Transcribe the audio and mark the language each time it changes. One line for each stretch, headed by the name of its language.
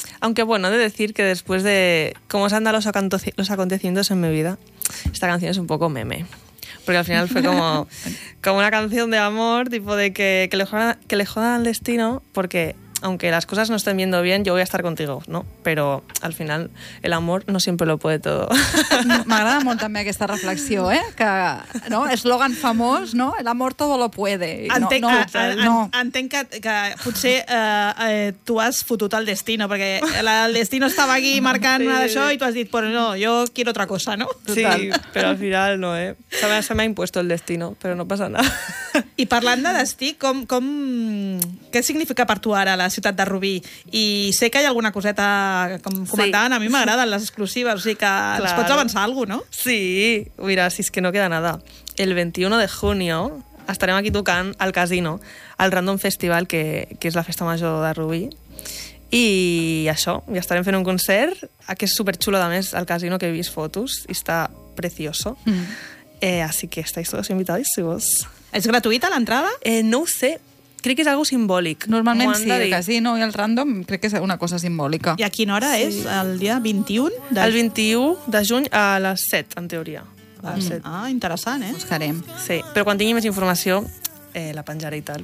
Spanish: Aunque bueno, de decir que después de cómo se han dado los acontecimientos en mi vida, esta canción es un poco meme. Porque al final fue como una canción de amor, tipo de que le jodan al destino, porque aunque las cosas no estén yendo bien, yo voy a estar contigo, ¿no? Pero al final el amor no siempre lo puede todo.
Catalan: M'agrada molt també aquesta reflexió, eh? Que, no? Eslògan famós, no?
Spanish: El amor todo lo puede.
Catalan: Entenc que potser tu has fotut el destino, perquè el destino estava aquí marcant sí. això i tu has dit,
Spanish: pues no, yo quiero otra cosa, ¿no? Sí,
Catalan: però al final no, eh?
Spanish: Se me ha impuesto el destino, però no pasa nada.
Catalan: I parlant de destí, què significa per tu ara la ciutat de Rubí? I sé que hi ha alguna coseta, com comentaven, sí. a mi m'agraden les exclusives, o sigui que
Spanish: claro.
Catalan: ens pots avançar alguna cosa, no? Sí, mira, si és que
Spanish: no queda nada.
Catalan: El 21 de junio estarem aquí tocant al casino, al Random Festival, que és la festa major de Rubí. I això, ja estarem fent un concert, que és superxulo, a més, al casino, que he vist fotos, i està precioso.
Spanish: Así que estáis todos invitadísimos. ¿Es gratuita la entrada?
Catalan: No ho sé. Crec que és algo simbòlic. Normalment sí, el casino i el random, crec que és una cosa simbòlica. I a quina hora sí. és? El dia 21? El 21 de juny a les 7, en teoria. A les 7. Ah, interessant, eh? Buscarem. Sí, però quan tingui més informació, la penjaré i tal.